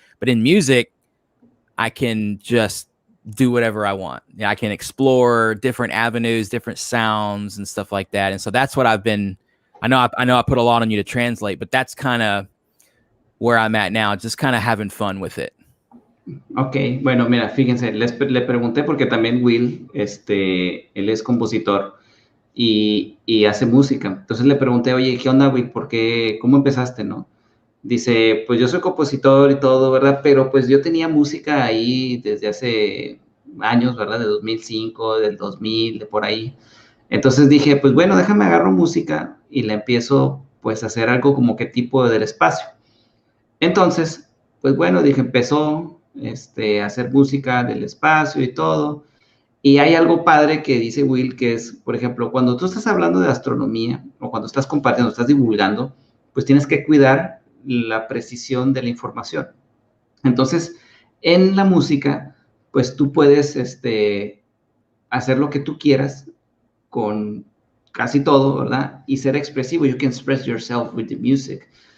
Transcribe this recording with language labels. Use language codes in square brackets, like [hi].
[en] But in music, I can just do whatever I want. I can explore different avenues, different sounds and stuff like that. And so that's what I've been, I know I put a lot on you to translate, but that's kind of where I'm at now, just kind of having fun with it. [es] Ok, bueno, mira, fíjense, le pregunté porque también Will, él es compositor y hace música. Entonces le pregunté, oye, ¿qué onda, Will? ¿Cómo empezaste, no? Dice, pues yo soy compositor y todo, ¿verdad? Pero pues yo tenía música ahí desde hace años, ¿verdad? De 2005, del 2000, de por ahí. Entonces dije, pues bueno, déjame agarro música y la empiezo pues a hacer algo como que tipo del espacio. Entonces, pues bueno, dije, empezó a hacer música del espacio y todo. Y hay algo padre que dice Will, que es, por ejemplo, cuando tú estás hablando de astronomía o cuando estás compartiendo, estás divulgando, pues tienes que cuidar la precisión de la información. Entonces, en la música, pues tú puedes hacer lo que tú quieras con casi todo, ¿verdad? Y ser expresivo. [en] You can express yourself with the music.